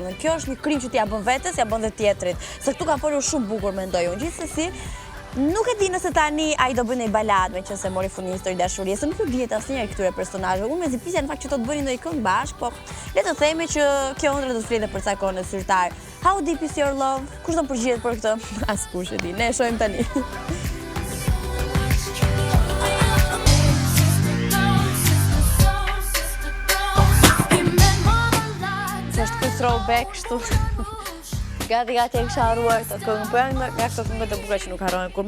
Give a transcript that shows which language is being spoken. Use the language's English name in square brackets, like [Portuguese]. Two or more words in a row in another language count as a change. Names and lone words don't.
[Albanian] Domethënë, kjo është një krim që ti ja bën vetes, ja bën dhe tjetrit. Se këtu ka folur shumë bukur mendoj unë. Gjithsesi, nuk e di nëse tani ai do bëjë një balad me qenë se mori fund një histori dashurie, se nuk e dihet asnjëherë këtyre personazheve. Unë me zipisja në fakt që do të bënin ndonjë këngë bashkë, po le të themi që kjo ëndër do të flitet për ca kohë në zyrtar. [English] How deep is your love? [Albanian] Kush do përgjigjet për këtë? Askush e di. Ne e shohim tani. Është ky throwback kështu. Gati e kisha harruar të këngë, po janë nga këto këngët e bukura që nuk harrohen kur.